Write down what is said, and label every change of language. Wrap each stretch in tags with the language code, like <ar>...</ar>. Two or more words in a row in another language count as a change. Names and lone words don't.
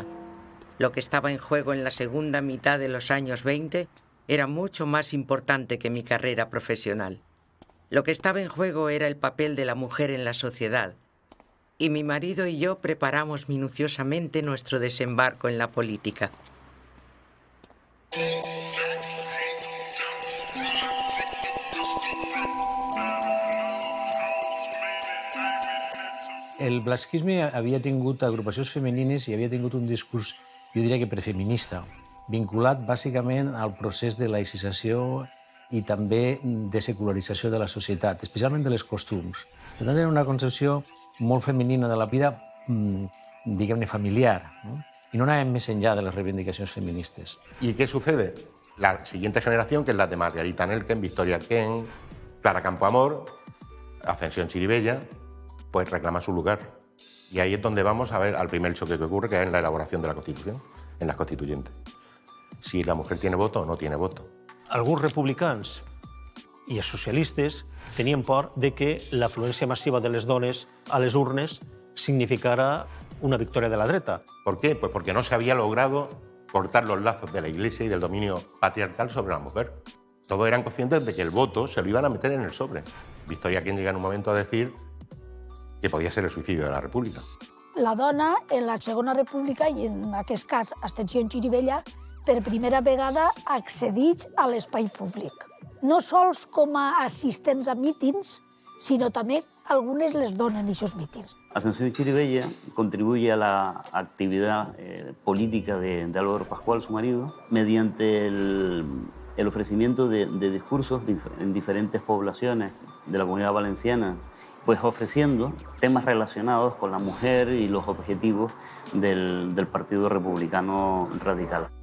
<es>Lo que estaba en juego en la segunda mitad de los años 20 era mucho más importante que mi carrera profesional. Lo que estaba en juego era el papel de la mujer en la sociedad, y mi marido y yo preparamos minuciosamente nuestro desembarco en la política.</es> <ca>El blasquisme havia tingut agrupacions femenines i havia tingut un discurs, jo diria que prefeminista, vinculat bàsicament al procés de laïcització i també de secularització de la societat, especialment de les costums. Per tant, era una concepció molt femenina de la vida, diguem-ne, familiar, ¿no? Y no anàvem més enllà de les reivindicacions feministes.</ca> <es>¿Y qué sucede? La siguiente generación, que es la de Margarita Nelken, Victoria Kent, Clara Campoamor, Ascensión Chirivella, pues reclama su lugar. Y ahí es donde vamos a ver al primer choque que ocurre, que es en la elaboración de la Constitución, en las constituyentes. Si la mujer tiene voto o no tiene voto.</es> <ca>Alguns republicans i els socialistes tenien por de que l'afluència massiva de les dones a les urnes significara una victòria de la dreta.</ca> <es>¿Por qué? Pues porque no se había logrado cortar los lazos de la Iglesia y del dominio patriarcal sobre la mujer. Todos eran conscientes de que el voto se lo iban a meter en el sobre. Victoria Kent llega en un momento a decir que podía ser el suicidio de la República.</es> <ca>La dona, en la Segona República, i en aquest cas Ascensió Chirivella, per primera vegada accedeix a l'espai públic. No sols com a assistents a mítings, sinó també algunes les donen aquests mítings.</ca> <es>Ascensión Chirivella contribuye a la actividad política de Álvaro Pascual, su marido, mediante el ofrecimiento de discursos en diferentes poblaciones de la Comunidad Valenciana, pues ofreciendo temas relacionados con la mujer y los objetivos del Partido Republicano Radical.</es>